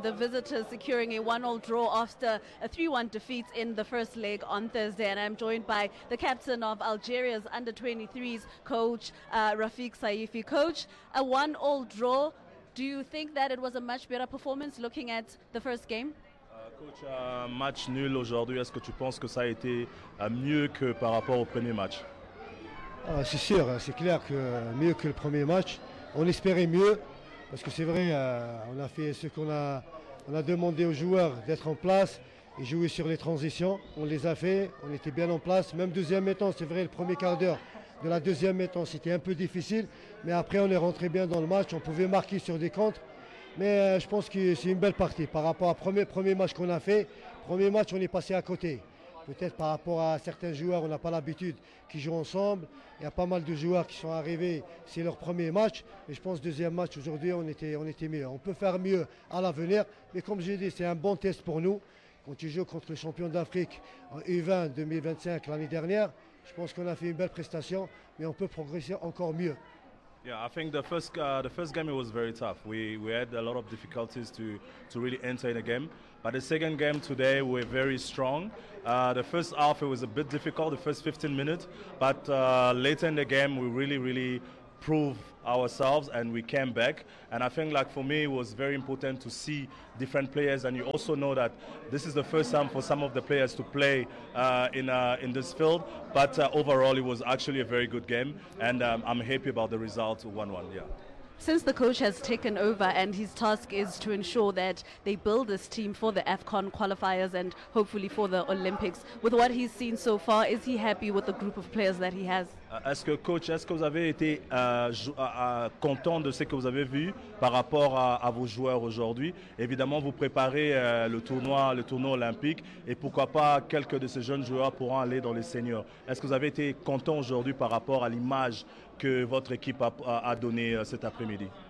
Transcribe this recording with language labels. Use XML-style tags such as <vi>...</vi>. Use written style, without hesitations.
<en>The visitors securing a 1-1 draw after a 3-1 defeat in the first leg on Thursday. And I'm joined by the captain of Algeria's under-23s, coach Rafiq Saifi. Coach, a 1-1 draw. Do you think that it was a much better performance looking at the first game?</en> <fr>Coach, un match nul aujourd'hui. Est-ce que tu penses que ça a été mieux que par rapport au premier match? C'est sûr, c'est clair que mieux que le premier match. On espérait mieux, parce que c'est vrai, on a fait ce qu'on a, on a demandé aux joueurs d'être en place et jouer sur les transitions. On les a fait, on était bien en place. Même deuxième mi-temps, c'est vrai, le premier quart d'heure de la deuxième mi-temps, c'était un peu difficile. Mais après, on est rentré bien dans le match, on pouvait marquer sur des contres. Mais je pense que c'est une belle partie par rapport au premier match qu'on a fait. Premier match, on est passé à côté. Peut-être par rapport à certains joueurs, on n'a pas l'habitude qu'ils jouent ensemble. Il y a pas mal de joueurs qui sont arrivés, c'est leur premier match. Mais je pense deuxième match, aujourd'hui, on était mieux. On peut faire mieux à l'avenir. Mais comme j'ai dit, c'est un bon test pour nous. Quand tu joues contre le champion d'Afrique en U20 2025 l'année dernière, Je pense qu'on a fait une belle prestation, mais on peut progresser encore mieux.</fr> <en>Yeah, I think the first game it was very tough. We had a lot of difficulties to really enter in the game. But the second game today we're very strong. The first half it was a bit difficult, the first 15 minutes. But later in the game we really prove ourselves and we came back. And I think like for me it was very important to see different players. And you also know that this is the first time for some of the players to play in this field. But overall it was actually a very good game. And I'm happy about the result, 1-1, yeah. Since the coach has taken over and his task is to ensure that they build this team for the AFCON qualifiers and hopefully for the Olympics, with what he's seen so far, is he happy with the group of players that he has?</en> <fr>Est-ce que coach, est-ce que vous avez été content de ce que vous avez vu par rapport à vos joueurs aujourd'hui? Évidemment, vous préparez le tournoi olympique et pourquoi pas quelques de ces jeunes joueurs pourront aller dans les seniors. Est-ce que vous avez été content aujourd'hui par rapport à l'image que votre équipe a donné cet après-midi?</fr>